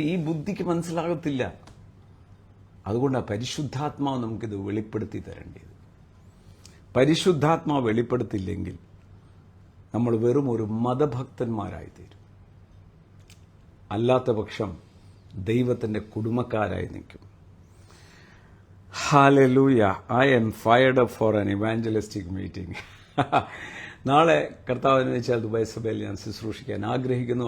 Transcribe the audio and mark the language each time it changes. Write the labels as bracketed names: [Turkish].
[Malayalam] ഈ ബുദ്ധിക്ക് മനസ്സിലാകത്തില്ല. അതുകൊണ്ടാണ് പരിശുദ്ധാത്മാവ് നമുക്കിത് വെളിപ്പെടുത്തി തരേണ്ടത്. പരിശുദ്ധാത്മാവ് വെളിപ്പെടുത്തില്ലെങ്കിൽ നമ്മൾ വെറും ഒരു മതഭക്തന്മാരായി തീരും. അല്ലാത്ത പക്ഷം ദൈവത്തിൻ്റെ കുടുംബക്കാരായി നിൽക്കും. [English] Hallelujah. I am fired up for an evangelistic meeting. [Malayalam] നാളെ കർത്താവിനെ വെച്ചാൽ ദുബായ് സഭയിൽ ഞാൻ ശുശ്രൂഷിക്കാൻ ആഗ്രഹിക്കുന്നു.